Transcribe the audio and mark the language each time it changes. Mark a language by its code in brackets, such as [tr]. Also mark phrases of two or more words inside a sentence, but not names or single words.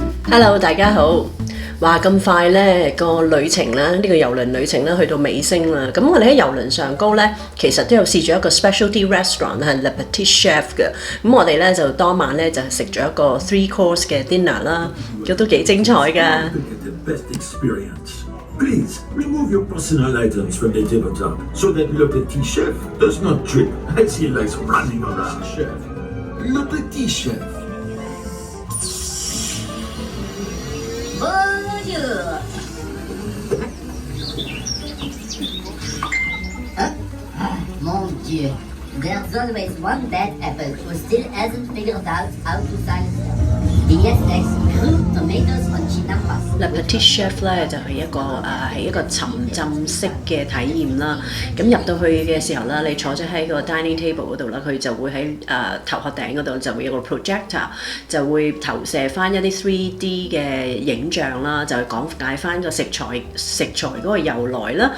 [yue] Hello，大家好。話咁快呢個旅程啦，呢個郵輪旅程咧去到尾聲啦。咁我哋喺郵輪上高呢，其實都有試咗一個 [en] specialty restaurant [yue] 係 Le Petit Chef 嘅。咁我哋呢就當晚呢就食咗一個 3 course 嘅 dinner 啦，都幾精彩㗎。 [en] Please remove your personal items from the tabletop so that Le Petit Chef does not trip as he likes running around. Chef, Le Petit Chef. [fr] Bonjour. Mon Dieu, [en] there's always one bad apple who still hasn't figured out how to silence them. DSX, crude tomatoes on chinampas. [yue] Le Petit Chef 咧就係一個沉浸式嘅體驗啦。咁入到去嘅時候啦，你坐咗喺個 [en] dining table [yue] 嗰度啦，佢就會喺頭殼頂嗰度就會有個 projector， 就會投射翻一啲 3D 嘅影像啦，就係講解翻個食材嗰個由來啦。